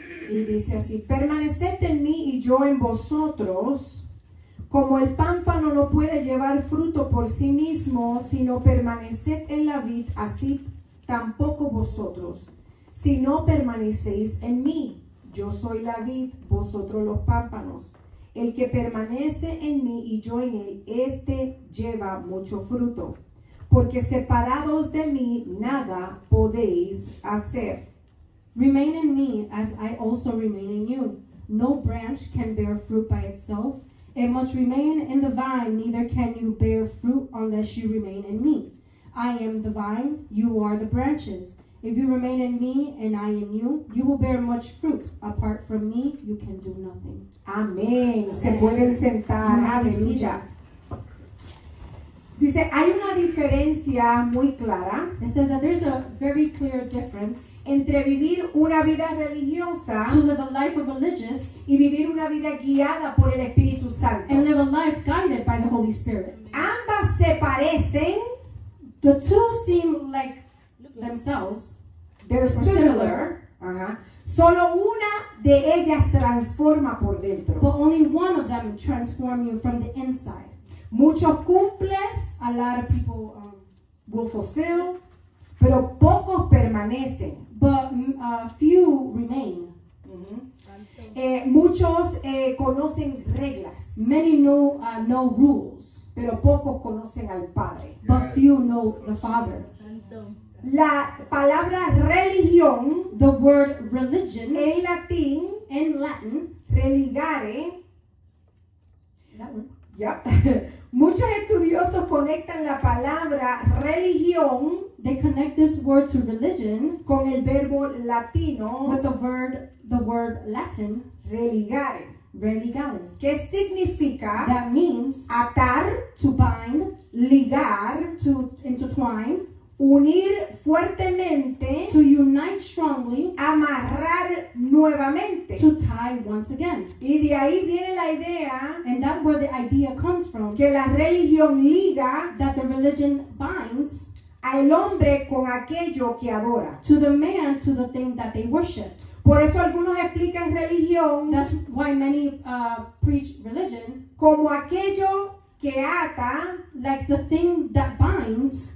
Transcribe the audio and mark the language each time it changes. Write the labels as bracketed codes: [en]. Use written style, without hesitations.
[es] Y dice así: permaneced en mí y yo en vosotros, como el pámpano no puede llevar fruto por sí mismo, sino permaneced en la vid, así tampoco vosotros, si no permanecéis en mí. Yo soy la vid, vosotros los pámpanos. El que permanece en mí y yo en él, este lleva mucho fruto, porque separados de mí nada podéis hacer. [en] remain in me as I also remain in you. No branch can bear fruit by itself. It must remain in the vine, neither can you bear fruit unless you remain in me. I am the vine, you are the branches. If you remain in me and I in you, you will bear much fruit. Apart from me, you can do nothing. [es] Amén. Se pueden sentar. Aleluya. Dice, hay una diferencia muy clara [en] It says that there's a very clear difference [es] entre vivir una vida religiosa [en] to live a life of religious [es] y vivir una vida guiada por el Espíritu Santo. [en] and live a life guided by the Holy Spirit. [es] Ambas se parecen, [en] The two seem like themselves, they're similar. Ajá. [es] Solo una de ellas transforma por dentro. [en] but only one of them transform you from the inside. [es] Muchos cumples, [en] A lot of people, will fulfill, [es] pero pocos permanecen. [en] but few remain. [es] Muchos conocen reglas, [en] Many know rules, [es] pero pocos conocen al Padre. [en] but few know the Father. [es] La palabra religión [en] The word religion [es] en latín, [en] in Latin, [la] religare, [en] that word, [es] ya. Muchos estudiosos conectan la palabra religión [en] they connect this word to religion [es] con el verbo latino [en] with the word Latin, [la] religare, religare. [es] que significa [en] That means [es] atar, [en] to bind, [es] ligar, [en] to intertwine, [es] unir fuertemente, [en] to unite strongly, [es] amarrar nuevamente. [en] to tie once again. [es] Y de ahí viene la idea [en] And that's where the idea comes from, [es] que la religión liga [en] that the religion binds [es] al hombre con aquello que adora. [en] to the man to the thing that they worship. [es] Por eso algunos explican religión [en] That's why many preach religion [es] como aquello que ata [en] like the thing that binds